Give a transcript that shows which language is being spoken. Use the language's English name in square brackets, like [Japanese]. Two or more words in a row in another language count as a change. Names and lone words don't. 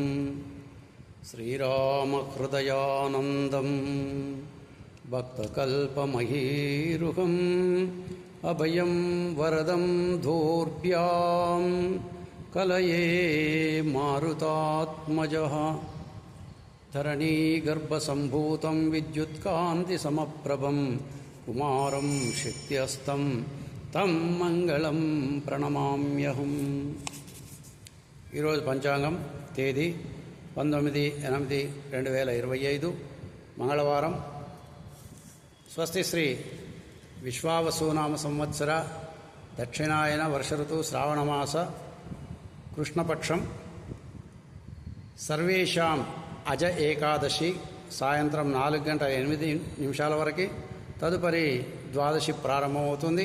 [Sanskrit] श्रीरामहृदयानन्दं भक्तकल्पमहीरुहम् अभयं वरदं धूर्भ्यां कलये मारुतात्मजः धरणीगर्भसम्भूतं विद्युत्कान्तिसमप्रभं कुमारं शक्त्यस्तं तं मंगళం ప్రణమామ్యహం। [Telugu] ఈరోజు పంచాంగం తేదీ 19/8/2025 మంగళవారం। [Sanskrit] స్వస్తి శ్రీ విశ్వావసునామ సంవత్సర దక్షిణాయన వర్ష ఋతు శ్రావణమాస కృష్ణపక్షం [Telugu] సర్వేషాం అజ ఏకాదశి సాయంత్రం 4:08 వరకు, తదుపరి ద్వాదశి ప్రారంభమవుతుంది।